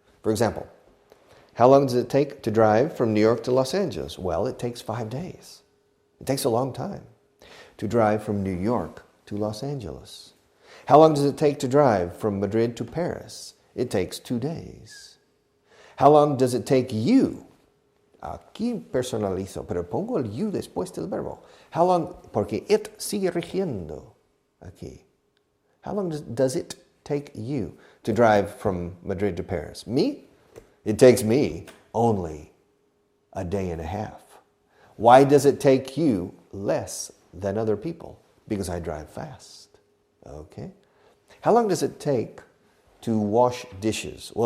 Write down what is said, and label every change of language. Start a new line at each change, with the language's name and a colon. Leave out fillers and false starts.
English: For example, how long does it take to drive from New York to Los Angeles? Well, it takes 5 days. It takes a long time to drive from New York to Los Angeles. How long does it take to drive from Madrid to Paris? It takes 2 days. How long does it take you?
Spanish: Aquí personalizo, pero pongo el you después del verbo.
English: How long,
Spanish: porque it sigue rigiendo aquí.
English: How long does it take you to drive from Madrid to Paris? Me? It takes me only a day and a half. Why does it take you less than other people? Because I drive fast. Okay. How long does it take to wash dishes?